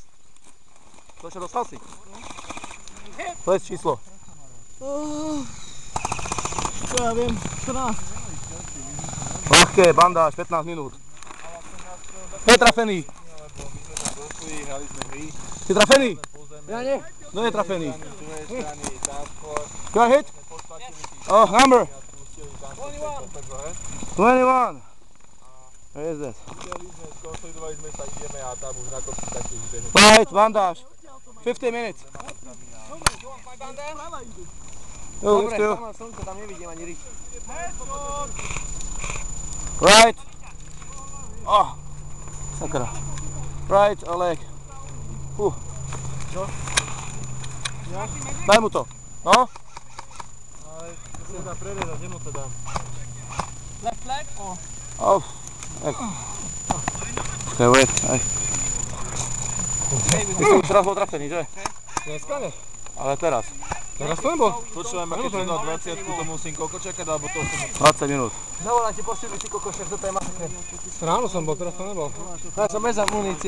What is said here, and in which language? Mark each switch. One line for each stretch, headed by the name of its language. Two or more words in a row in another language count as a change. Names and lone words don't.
Slovak: To čo, dostal si? To je číslo. Čo ja viem, 14. Ľahké, bandáž, 15 minút. Kto je trafený? Si trafený? Ja nie. Kto je trafený?
English: Can I hit? Oh, number! 21! Where is that?
Slovak: Skonsolidovali sme sa, ideme a tam už na kopci taký vybehnú.
English: Right, bandáž. 15 minutes.
Slovak: Dobre, tam mám slnko, tam nevidím ani rič.
English: Right. Oh. Sakra. Right, a leg.
Slovak: Čo? Daj mu to. No? Ale to sa dá prerezať, nemu to dám.
English: Left leg? Oh. Okay, wait.
Slovak: Teraz bol trafený, že?
Czech: Dneska ne.
Slovak: Ale teraz. Teraz to nebol. Počúvam, keď som dal 20, to musím koľko čakať, alebo to som... 20 minút. Zavolám ti posíli, ty kokošek, toto je masakre. Ráno som bol, teraz to nebol. Ja som bez munície.